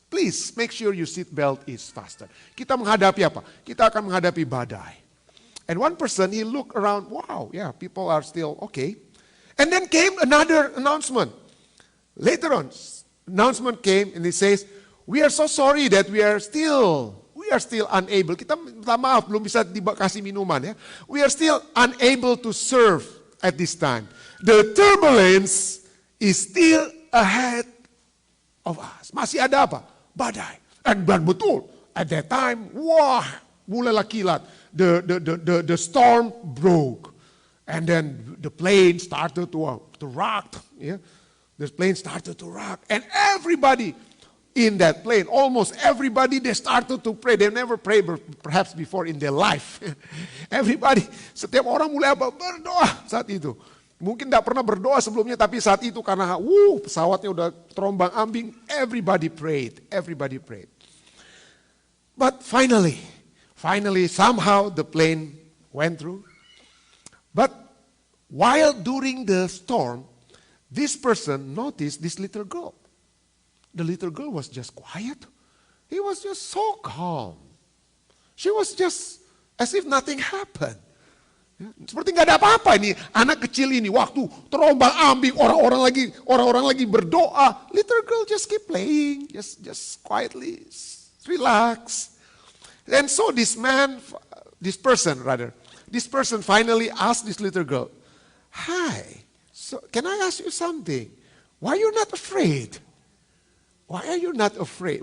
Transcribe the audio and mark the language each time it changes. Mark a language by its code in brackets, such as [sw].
[en] Please make sure your seat belt is fastened. [id] Kita menghadapi apa? Kita akan menghadapi badai. [en] And one person, he looked around, wow, yeah, people are still okay. And then came another announcement. Later on, announcement came and it says, we are so sorry that we are still unable. [id] Kita minta maaf, belum bisa dikasih minuman ya. [en] We are still unable to serve at this time. The turbulence is still ahead of us. [id] Masih ada apa? Badai. And betul, [en] at that time, [id] wah, mulailah kilat. [en] The storm broke. And then the plane started to rock. Yeah? The plane started to rock. And everybody in that plane, almost everybody, they started to pray. They never prayed perhaps before in their life. [id] Everybody, setiap orang mulai berdoa saat itu. Mungkin tidak pernah berdoa sebelumnya, tapi saat itu karena pesawatnya udah terombang ambing, [en] everybody prayed. Everybody prayed. But finally, somehow the plane went through. But while during the storm, this person noticed this little girl. The little girl was just quiet. He was just so calm. She was just as if nothing happened. [id] Seperti nggak ada apa-apa ini. Anak kecil ini waktu terombang ambing, orang-orang lagi berdoa. [en] Little girl just keep playing, just quietly, relax. And so this person finally asked this little girl, hi, so can I ask you something? Why are you not afraid? Why are you not afraid?